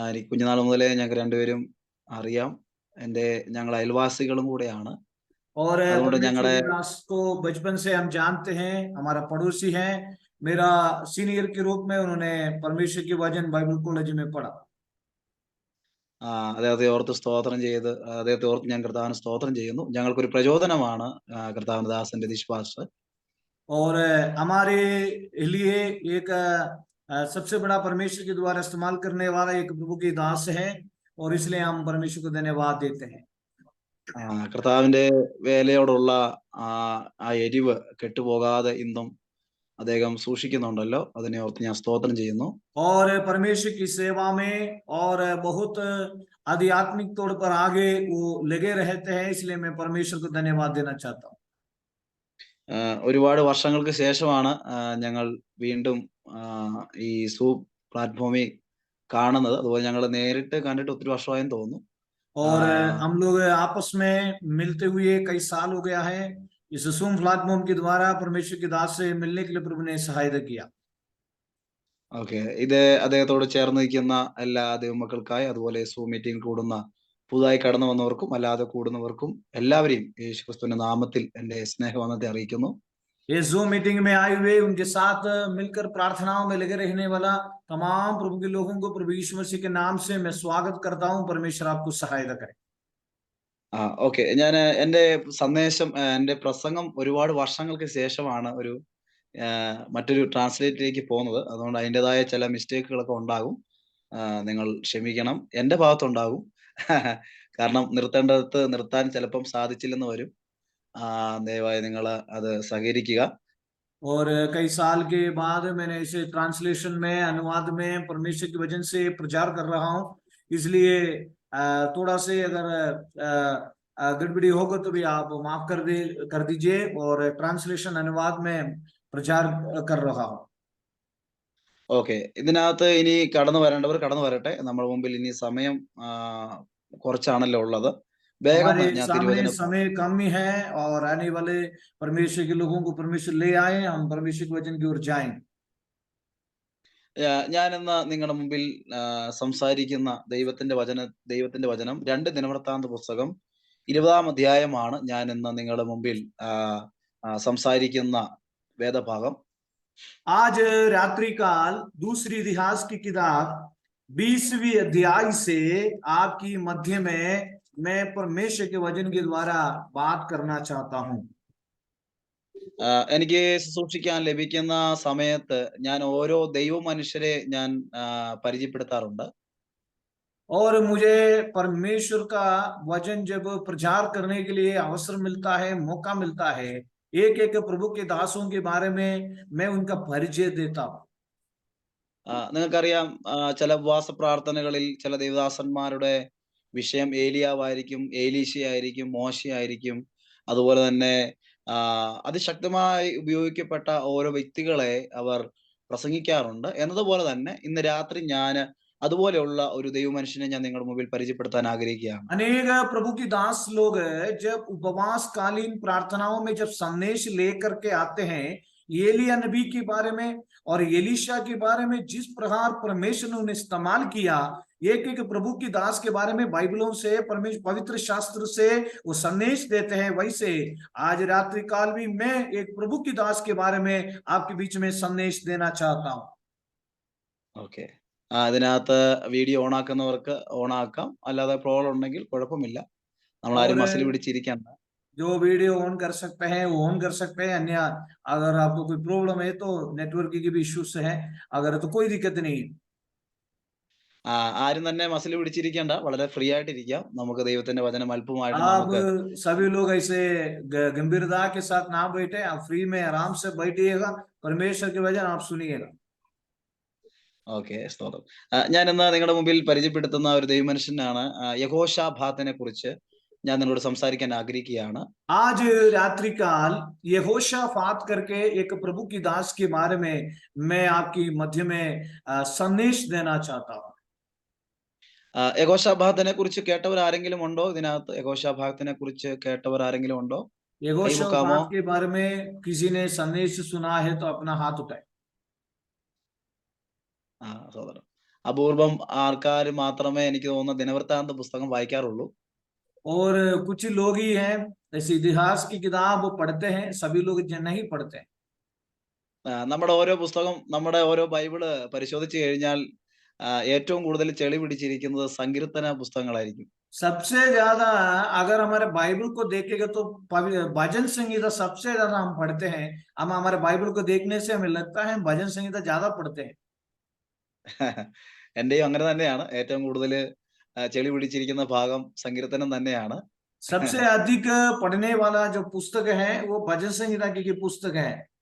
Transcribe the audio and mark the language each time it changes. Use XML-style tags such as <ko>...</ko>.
<ml>കുഞ്ഞുനാൾ മുതലേ ഞങ്ങൾക്ക് രണ്ടുപേരും അറിയാം. ഞങ്ങൾ അയൽവാസികളും കൂടെയാണ്.</ml> <hi>और</hi> <ml>അതുകൊണ്ട് ഞങ്ങളുടെ</ml> <hi>को बचपन से हम जानते हैं, हमारा पड़ोसी है. मेरा सीनियर के रूप में उन्होंने परमेश्वर की वचन बाइबल कॉलेज में पढ़ा.</hi> <ml>അദ്ദേഹത്തെ ഓർത്ത് സ്തോത്രം ചെയ്ത് അദ്ദേഹത്തെ ഓർത്ത് ഞാൻ കർത്താവിന് സ്തോത്രം ചെയ്യുന്നു. ഞങ്ങൾക്കൊരു പ്രചോദനമാണ് കർത്താവിന്റെ ദാസൻ രതീഷ് പാസ്റ്റർ.</ml> <hi>और हमारे लिए एक सबसे बड़ा परमेश्वर के द्वारा इस्तेमाल करने वाला एक प्रभु की दास है, और इसलिए हम परमेश्वर को धन्यवाद देते हैं.</hi> <ml>കർത്താവിന്റെ വേലയോടുള്ള ആ എരിവ് കെട്ടുപോകാതെ ഇന്നും അദ്ദേഹം സൂക്ഷിക്കുന്നുണ്ടല്ലോ, അതിനെ ഓർത്ത് ഞാൻ സ്തോത്രം ചെയ്യുന്നു.</ml> <hi>और परमेश्वर की सेवा में और बहुत आध्यात्मिक तौर पर आगे वो लगे रहते हैं, इसलिए मैं परमेश्वर को धन्यवाद देना चाहता हूँ.</hi> <ml>ഒരുപാട് വർഷങ്ങൾക്ക് ശേഷമാണ് ഞങ്ങൾ വീണ്ടും ഈ സൂപ്പ് പ്ലാറ്റ്ഫോമിൽ കാണുന്നത്. അതുപോലെ ഞങ്ങൾ നേരിട്ട് കണ്ടിട്ട് ഒത്തിരി വർഷമായെന്ന് തോന്നുന്നു.</ml> <hi>और हम लोग आपस में मिलते हुए कई साल हो गया है. इस जूम प्लेटफॉर्म के द्वारा परमेश्वर के दास से मिलने के लिए प्रभु ने सहायता किया.</hi> <en>Okay.</en> <ml>ഇത് അദ്ദേഹത്തോട് ചേർന്ന് നിൽക്കുന്ന എല്ലാ ദൈവമക്കൾക്കായി, അതുപോലെ സൂം മീറ്റിംഗ് കൂടുന്ന പുതുതായി കടന്നു വന്നവർക്കും അല്ലാതെ കൂടുന്നവർക്കും എല്ലാവരെയും യേശുക്രിസ്തുവിന്റെ നാമത്തിൽ എന്റെ സ്നേഹവന്ദനത്തെ അറിയിക്കുന്നു.</ml> <hi>ये जूम मीटिंग में आए हुए उनके साथ मिलकर प्रार्थनाओं में लगे रहने वाला तमाम प्रभु के लोगों को प्रभु यीशु मसीह के नाम से मैं स्वागत करता हूं. परमेश्वर आपको सहायता करे.</hi> <en>Okay.</en> <ml>ഞാൻ എന്റെ സന്ദേശം, എന്റെ പ്രസംഗം ഒരുപാട് വർഷങ്ങൾക്ക് ശേഷമാണ് മറ്റൊരു ട്രാൻസ്ലേറ്റിലേക്ക് പോകുന്നത്. അതുകൊണ്ട് അതിൻ്റെതായ ചില മിസ്റ്റേക്കുകളൊക്കെ ഉണ്ടാകും. നിങ്ങൾ ക്ഷമിക്കണം, എന്റെ ഭാഗത്തുണ്ടാകും. കാരണം നിർത്തേണ്ടത് നിർത്താൻ ചിലപ്പം സാധിച്ചില്ലെന്ന് വരും. ദയവായി നിങ്ങൾ അത് സഹകരിക്കുക.</ml> <hi>और कई साल के बाद मैंने इसे ट्रांसलेशन में, अनुवाद में परमेश्वर के वचन से प्रचार कर रहा हूं, इसलिए थोड़ा से अगर गड़बड़ी होगा तो भी आप माफ कर दीजिए. और ट्रांसलेशन अनुवाद में प्रचार कर रहा हूं.</hi> <en>Okay.</en> <ml>ഇതിനകത്ത് ഇനി കടന്നു വരേണ്ടവർ കടന്നു വരട്ടെ. നമ്മുടെ മുമ്പിൽ ഇനി സമയം കുറച്ചാണല്ലോ ഉള്ളത്.</ml> <hi>हमारे सामने समय कम ही है, और आने वाले परमेश्वर के लोगों को परमेश्वर ले आए. हम परमेश्वर के वचन की ओर जाएं.</hi> <ml>ഞാൻ ഇന്ന് നിങ്ങളുടെ മുമ്പിൽ സംസാരിക്കുന്ന ദൈവത്തിന്റെ വചനം 2 ദിനവൃത്താന്ത പുസ്തകം 20-ാം അധ്യായമാണ് ഞാൻ ഇന്ന് നിങ്ങളുടെ മുമ്പിൽ സംസാരിക്കുന്ന വേദഭാഗം.</ml> <hi>आज रात्रि काल दूसरी इतिहास की किताब 20वीं अध्याय से आपकी मध्य में मैं परमेश्वर के वचन के द्वारा बात करना चाहता हूँ.</hi> <ml>എനിക്ക് ശുശ്രൂഷിക്കാൻ ലഭിക്കുന്ന സമയത്ത് ഞാൻ ഓരോ ദൈവ മനുഷ്യരെ ഞാൻ പരിചയപ്പെടുത്താറുണ്ട്.</ml> <hi>और मुझे परमेश्वर का वचन जब प्रचार करने के लिए अवसर मिलता है, मौका मिलता है, एक एक प्रभु के दासों के बारे में मैं उनका परिचय देता हूँ.</hi> <ml>നിങ്ങൾക്കറിയാം, ചില ഉപവാസ പ്രാർത്ഥനകളിൽ ചില ദേവദാസന്മാരുടെ വിഷയം ഏലിയാവായിരിക്കും, ഏലീശയായിരിക്കും, മോശയായിരിക്കും. അതുപോലെ തന്നെ അതിശക്തമായി ഉപയോഗിക്കപ്പെട്ട ഓരോ വ്യക്തികളെ അവർ പ്രസംഗിക്കാറുണ്ട്. എന്നതുപോലെ തന്നെ ഇന്ന് രാത്രി ഞാൻ അതുപോലെയുള്ള ഒരു ദൈവ മനുഷ്യനെ ഞാൻ നിങ്ങളുടെ മുമ്പിൽ പരിചയപ്പെടുത്താൻ ആഗ്രഹിക്കുകയാണ്.</ml> <hi>अनेक प्रभु की दास लोग जब उपवास कालीन प्रार्थनाओं में जब संदेश लेकर के आते हैं, एलिया नबी के बारे में और एलीशा के बारे में जिस प्रकार परमेश्वर ने उन्हें इस्तेमाल किया, एक एक प्रभु की दास के बारे में बाइबलों से, परमेश्वर पवित्र शास्त्र से वो संदेश देते हैं. वैसे आज रात्रि काल भी मैं एक प्रभु की दास के बारे में आपके बीच में संदेश देना चाहता हूँ.</hi> <ml>ഓക്കെ, അതിനകത്ത് വീഡിയോ ഓണാക്കുന്നവർക്ക് ഓണാക്കാം, അല്ലാതെ പ്രോബ്ലം ഉണ്ടെങ്കിൽ കുഴപ്പമില്ല. നമ്മൾ ആരും മസിൽ പിടിച്ചിരിക്കണ്ട.</ml> <hi>जो वीडियो ऑन कर सकते हैं वो ऑन कर सकते हैं, अन्य अगर आपको कोई प्रॉब्लम है तो नेटवर्क की भी इश्यूज है, अगर तो कोई दिक्कत नहीं.</hi> <ml>ആരും തന്നെ മസിൽ പിടിച്ചിരിക്കേണ്ട, വളരെ ഫ്രീ ആയിട്ടിരിക്കാം. നമുക്ക് ദൈവത്തിന്റെ വചനം അല്പമായിട്ട്</ml> <hi>आप</hi> <ml>നമുക്ക്</ml> <hi>सभी लोग ऐसे गंभीरता के साथ ना बैठे, आप फ्री में आराम से बैठिएगा, परमेश्वर के वचन आप सुनिएगा.</hi> <ml>ഓക്കെ, സ്തോത്രം. ഞാൻ ഇന്ന് നിങ്ങളുടെ മുമ്പിൽ പരിചയപ്പെടുത്തുന്ന ഒരു ദൈവമനുഷ്യനാണ് യഹോശാഫാത്തിനെ കുറിച്ച് ഞാൻ നിങ്ങളോട് സംസാരിക്കാൻ ആഗ്രഹിക്കുകയാണ്.</ml> <hi>आज रात्रि काल यहोशाफात करके एक प्रभु की दास के बारे में मैं आपकी मध्य में संदेश देना चाहता हूँ.</hi> <ml>യഹോശാഫാത്തിനെ കുറിച്ച് കേട്ടവർ ആരെങ്കിലും ഉണ്ടോ? ഇതിനകത്ത് യഹോശാഫാത്തിനെ കുറിച്ച് കേട്ടവർ ആരെങ്കിലും ഉണ്ടോ?</ml> <hi>यहोशाफात के बारे में किसी ने संदेश सुना है तो अपना हाथ उठाए.</hi> <ml>സഹോദരൻ, അപൂർവം ആൾക്കാർ മാത്രമേ എനിക്ക് തോന്നുന്ന ദിനവൃത്താന്ത പുസ്തകം വായിക്കാറുള്ളൂ.</ml> <hi>और कुछ लोग ही हैं ऐसे इतिहास की किताब पढ़ते हैं, सभी लोग नहीं पढ़ते हैं.</hi> <ml>നമ്മുടെ ഓരോ പുസ്തകം, നമ്മുടെ ഓരോ ബൈബിള് പരിശോധിച്ചു കഴിഞ്ഞാൽ ഏറ്റവും കൂടുതൽ ചെളി പിടിച്ചിരിക്കുന്നത് സങ്കീർത്തന പുസ്തകങ്ങളായിരിക്കും.</ml> <hi>सबसे ज्यादा अगर हमारे बाइबल को देखेगा तो भजन संगीता सबसे ज्यादा हम पढ़ते हैं. हम हमारे बाइबल को देखने से हमें लगता है भजन संगीता ज्यादा पढ़ते हैं.</hi> <ml>എന്റെയും അങ്ങനെ തന്നെയാണ്. ഏറ്റവും കൂടുതൽ ചെളി പിടിച്ചിരിക്കുന്ന ഭാഗം സങ്കീർത്തനം തന്നെയാണ്.</ml> <hi>सबसे अधिक पढ़ने वाला जो पुस्तक है वो भजन संगीता की पुस्तक है.</hi>